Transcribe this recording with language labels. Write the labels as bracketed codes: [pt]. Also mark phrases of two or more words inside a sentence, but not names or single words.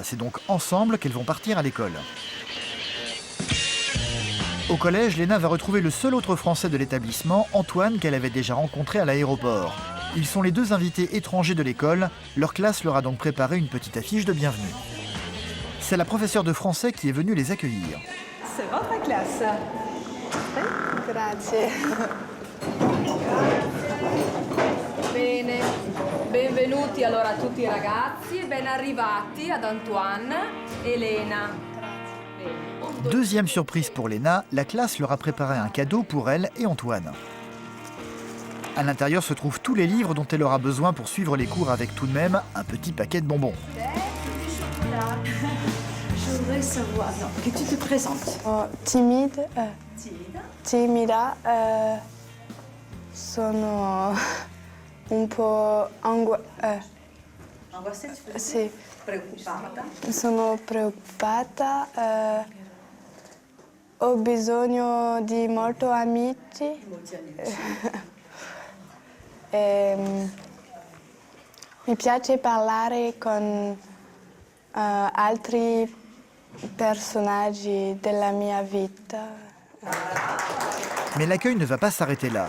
[fr] C'est donc ensemble qu'elles vont partir à l'école. Au collège, Léna va retrouver le seul autre Français de l'établissement, Antoine, qu'elle avait déjà rencontré à l'aéroport. Ils sont les deux invités étrangers de l'école. Leur classe leur a donc préparé une petite affiche de bienvenue. C'est la professeure de français qui est venue les accueillir. C'est votre classe. [it] Grazie. Bene, benvenuti allora a tutti i ragazzi e ben arrivati ad Antoine e Elena. [fr] Deuxième surprise pour Léna, la classe leur a préparé un cadeau pour elle et Antoine. À l'intérieur se trouvent tous les livres dont elle aura besoin pour suivre les cours avec tout de même un petit paquet de bonbons. Je voudrais savoir que tu te présentes. Timide. [it] Timida. Sono un po' [fr] Angoissée, tu veux dire? [it] Sì. Preoccupata. Sono preoccupata. Ho bisogno di molto amici. Mi piace parlare con altri personaggi della mia vita. [fr] Mais l'accueil ne va pas s'arrêter là.